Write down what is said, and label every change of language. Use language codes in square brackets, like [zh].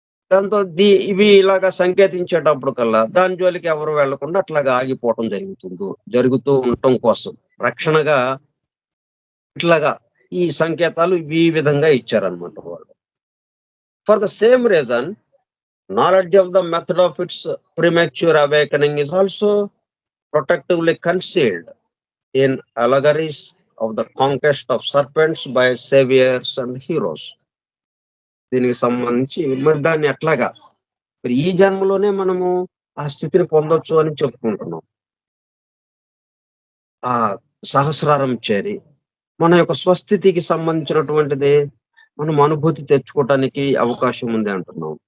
[te] దాంతో ఇవి ఇలాగా సంకేతించేటప్పుడు కల్లా దాని జోలికి ఎవరు వెళ్లకుండా అట్లాగా ఆగిపోవటం జరుగుతూ ఉండటం కోసం రక్షణగా ఇట్లాగా ఈ సంకేతాలు ఈ విధంగా ఇచ్చారనమాట వాళ్ళు. [en] For the same reason knowledge of the method of its premature awakening is also protectively concealed in allegories of the conquest of serpents by saviors and heroes. [te] దీనికి సంబంధించి మరి దాన్ని ఎట్లాగా మరి ఈ జన్మలోనే మనము ఆ స్థితిని పొందొచ్చు అని చెప్పుకుంటున్నాం. ఆ సహస్రారం చేరి మన యొక్క స్వస్థితికి సంబంధించినటువంటిది మనం అనుభూతి తెచ్చుకోవటానికి అవకాశం ఉంది అంటున్నాం.